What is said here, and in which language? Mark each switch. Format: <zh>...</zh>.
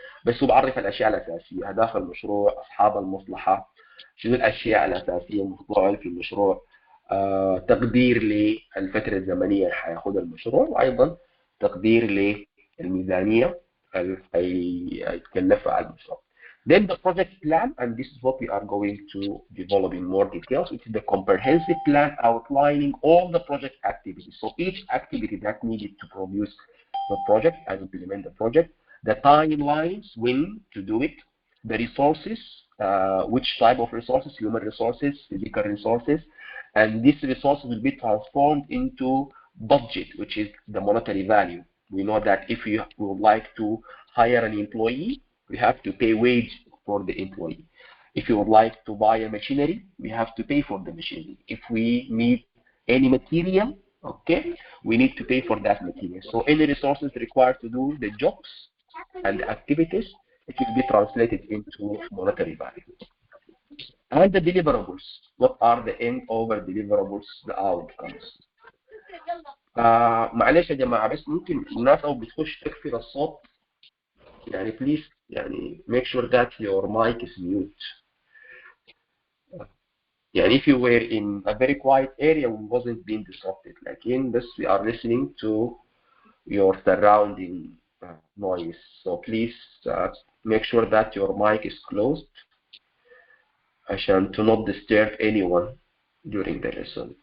<ar>بس هو بعرف الأشياء الأساسية، أهداف المشروع، أصحاب المصلحة، شنو الأشياء الأساسية المطلوبة في المشروع، تقدير للفترة الزمنية اللي حياخدها المشروع، وأيضا تقدير للميزانية اللي هيتكلفها على المشروع.</ar> <en>Then the project plan, and this is what we are going to develop in more details, which is the comprehensive plan outlining all the project activities. So each activity that needed to produce the project and implement the project, the timelines, when to do it, the resources, which type of resources, human resources, physical resources, and these resources will be transformed into budget, which is the monetary value. We know that if we would like to hire an employee, we have to pay wage for the employee. If you would like to buy a machinery, we have to pay for the machinery. If we need any material, okay, we need to pay for that material. So any resources required to do the jobs and the activities, it will be translated into monetary value. And the deliverables, what are the end over deliverables, the outcomes.</en> <ar>معلش يا جماعة، بس ممكن الناس أو بتخش تقفل الصوت، يعني please يعني</ar> <en>make sure that your mic is mute. يعني if you were in a very quiet area, we wasn't being disrupted.</en> <ar>لكن بس</ar> <en>we are listening to your surrounding noise. So please make sure that your mic is closed عشان to not disturb anyone during the lesson.</en>